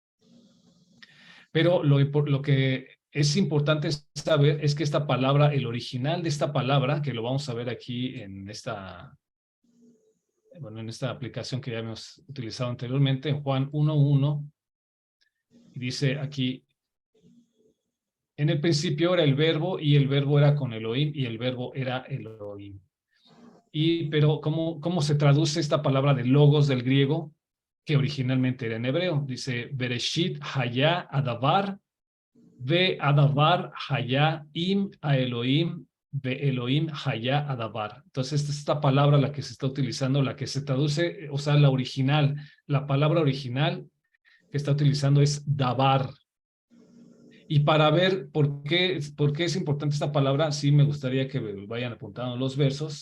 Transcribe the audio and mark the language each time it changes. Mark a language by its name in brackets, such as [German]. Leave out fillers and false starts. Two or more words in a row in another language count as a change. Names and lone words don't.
[Spanish] Pero lo que es importante saber es que esta palabra, el original de esta palabra, que lo vamos a ver aquí en esta aplicación que ya hemos utilizado anteriormente, en Juan 1:1, dice aquí: en el principio era el verbo y el verbo era con Elohim y el verbo era Elohim. Pero ¿cómo se traduce esta palabra de logos del griego, que originalmente era en hebreo? Dice, [Hebrew] בראשית היה הדבר, ו הדבר היה עם ה אלוהים, ו אלוהים היה הדבר. [Spanish] Entonces esta palabra la que se está utilizando, la que se traduce, o sea, la palabra original que está utilizando es davar. Y para ver por qué es importante esta palabra, sí me gustaría que vayan apuntando los versos.